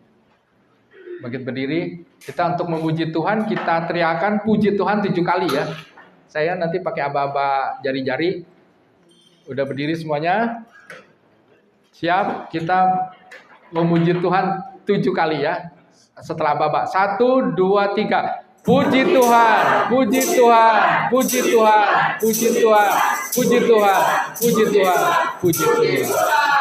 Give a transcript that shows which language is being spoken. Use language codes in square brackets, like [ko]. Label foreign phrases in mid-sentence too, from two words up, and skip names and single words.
[id] Kita untuk memuji Tuhan, kita teriakan puji Tuhan 7 kali, ya. Saya nanti pakai aba-aba jari-jari. Udah berdiri semuanya? Siap? Kita memuji Tuhan 7 kali, ya. Setelah aba-aba. 1, 2, 3. Puji Tuhan, puji Tuhan, puji Tuhan, puji Tuhan, puji Tuhan, puji Tuhan, puji Tuhan.